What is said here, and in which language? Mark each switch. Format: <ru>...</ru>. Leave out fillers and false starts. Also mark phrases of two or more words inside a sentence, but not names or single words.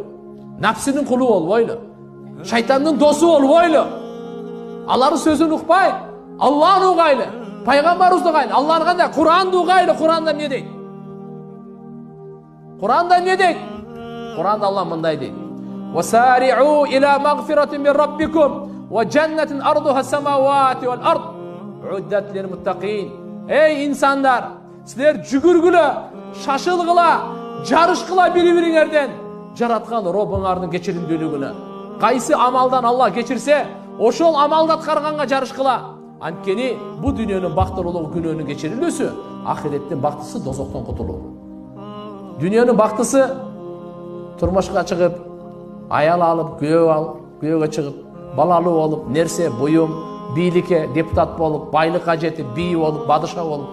<ky>Напсинин кулу болбойлу. Шайтандын досу болбойлу. Алардын сөзүн укпай, Аллахты угайлы. Пайгамбарыбызды угайлы. Алланы кандай? Куранды угайлы. Куранда эмне дейт? Куранда эмне дейт? Куранда Аллах мындай дейт.</ky> <ar>وَسَارِعُوا إِلَى مَغْفِرَةٍ مِنْ رَبِّكُمْ وَجَنَّةٍ أَرْضُهَا السَّمَاوَاتُ وَالْأَرْضُ عُدَّتْ لِلْمُتَّقِينَ.</ar> <tr>Ey insanlar, sizler</tr> <ky>жүгүргүлө, шашылгыла, жарышкыла бири-бириңерден жараткан Робуңардын кечиримдүүлүгүнө. Кайсы амалдан Аллах кечирсе, ошол амалды аткарганга жарышкыла. Анткени бу дүйнөнүн бактылуулугу күнөөнүн кечирилүүсү, ахиреттин бактысы дозоктон кутулуу. Дүйнөнүн бактысы турмушка чыгып, аял алып, күйөөгө чыгып, балалуу болуп, нерсе, буюм, бийликке депутат болуп, байлыкка жетип, бий болуп, бадыша болуп.</ky>